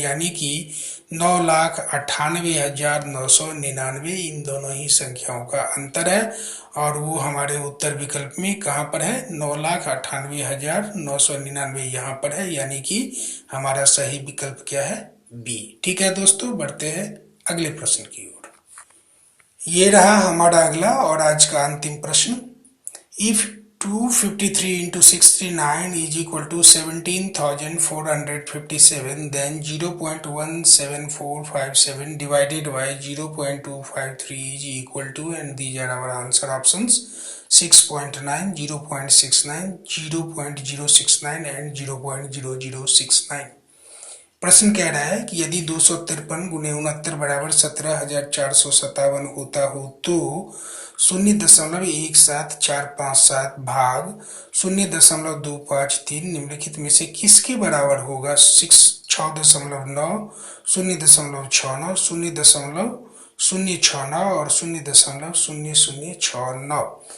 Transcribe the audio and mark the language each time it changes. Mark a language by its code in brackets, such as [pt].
[hi] यानी कि 9,98,999 इन दोनों ही संख्याओं का अंतर है और वो हमारे उत्तर विकल्प में कहाँ पर है, 9,98,999 यहाँ पर है। यानी कि हमारा सही विकल्प क्या है, बी। ठीक है दोस्तों, बढ़ते हैं अगले प्रश्न की ओर। ये रहा हमारा अगला और आज का अंतिम प्रश्न। [en] इफ 253 into 639 is equal to 17,457, then 0.17457 divided by 0.253 is equal to, and these are our answer options, 6.9, 0.69, 0.069 and 0.0069। [hi] प्रश्न कह रहा है कि यदि 253 गुने 69 बराबर 17,457 होता हो तो 0.17457 भाग 0.253 निम्नलिखित में से किसके बराबर होगा। 6.9, 0.69, 0.069 और 0.0069।